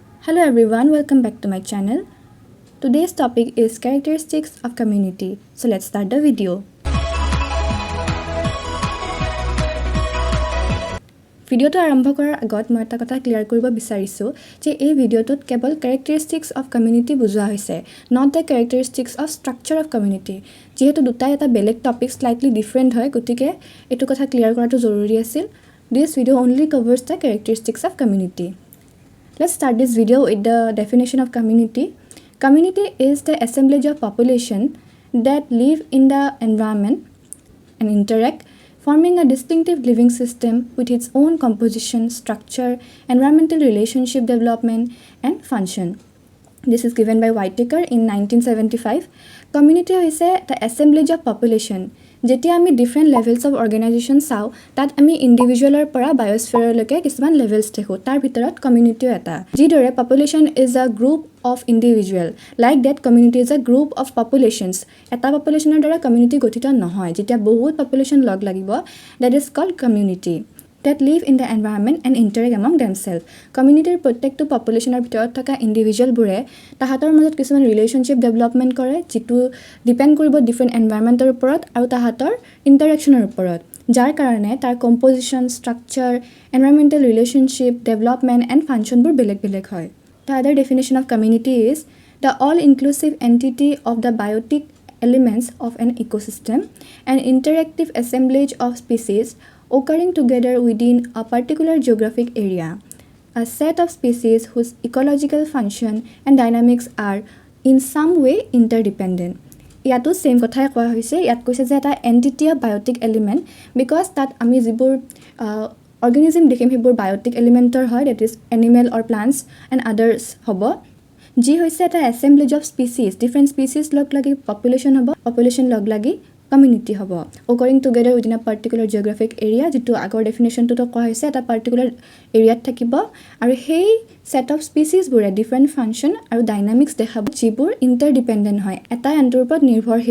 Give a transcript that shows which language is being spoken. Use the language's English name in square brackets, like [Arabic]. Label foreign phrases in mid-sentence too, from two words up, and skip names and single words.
[English] Hello everyone, welcome back to my channel. Today's topic is characteristics of community. So let's start the video. [Assamese] ভিডিওটো আৰম্ভ কৰাৰ আগত মই এটা কথা ক্লিয়াৰ কৰিব বিচাৰিছোঁ যে এই ভিডিওটোত কেৱল [English] characteristics of community [Assamese] বুজোৱা হৈছে, [English] not the characteristics of structure of community. [Assamese] যেহেতু দুটাই এটা বেলেগ টপিক [English] slightly different [Assamese] হয়, গতিকে এইটো কথা ক্লিয়াৰ কৰাটো জৰুৰী আছিল. [English] This video only covers the characteristics of community. Let's start this video with the definition of community. Community is the assemblage of population that live in the environment and interact, forming a distinctive living system with its own composition, structure, environmental relationship development, and function. This is given by Whitaker in 1975. Community is the assemblage of population. [Assamese] যেতিয়া আমি [English] different levels of organization [Assamese] চাওঁ তাত আমি ইণ্ডিভিজুৱেলৰ পৰা বায়'স্ফিয়াৰলৈকে কিছুমান লেভেলছ দেখোঁ, তাৰ ভিতৰত কমিউনিটিও এটা। [English] যিদৰে population is a group of individual, like that community is a group of populations. [Assamese] এটা পপুলেশ্যনৰ দ্বাৰা কমিউনিটি গঠিত নহয়, যেতিয়া বহুত পপুলেশ্যন লগ লাগিব, [English] that is called community that live in the environment and interact among themselves. [Assamese] Community প্ৰত্যেকটো পপুলেশ্যনৰ ভিতৰত থকা ইণ্ডিভিজুৱেলবোৰে তাহাঁতৰ মাজত কিছুমান [English] relationship development [Assamese] কৰে, যিটো ডিপেণ্ড কৰিব ডিফাৰেণ্ট এনভাইৰনমেণ্টৰ ওপৰত আৰু তাহাঁতৰ ইণ্টাৰেকশ্যনৰ ওপৰত, যাৰ কাৰণে তাৰ কম্পজিশ্যন, ষ্ট্ৰাকচাৰ, [English] environmental relationship development and [Assamese] ফাংচনবোৰ বেলেগ বেলেগ হয়। [English] The other definition of community is the all-inclusive entity of the biotic elements of an ecosystem, an interactive assemblage of species occurring together within a particular geographic area, a set of species whose ecological function and dynamics are in some way interdependent. [Assamese] ইয়াতো সেম কথাই কোৱা হৈছে, ইয়াত কৈছে যে এটা [English] entity of biotic element, [Assamese] বিকজ তাত আমি যিবোৰ অৰ্গেনিজম দেখিম সেইবোৰ বায়'টিক এলিমেণ্টৰ হয়, [English] that is animal or plants and others [Assamese] হ'ব, যি হৈছে এটা [English] assemblage of species, [Assamese] ডিফাৰেণ্ট স্পিচিছ লগ লাগি পপুলেশ্যন হ'ব, পপুলেশ্যন লগ লাগি কমিউনিটি হ'ব, [English] occurring together within a particular geographic area, [Assamese] যিটো আগৰ ডেফিনেশ্যনটোতো কোৱা হৈছে এটা পাৰ্টিকুলাৰ এৰিয়াত থাকিব, আৰু সেই ছেট অফ স্পিচিছবোৰে ডিফাৰেণ্ট ফাংচন আৰু ডাইনামিক্স দেখাব, যিবোৰ ইণ্টাৰডিপেণ্ডেণ্ট হয়, এটা আনটোৰ ওপৰত নিৰ্ভৰশীল।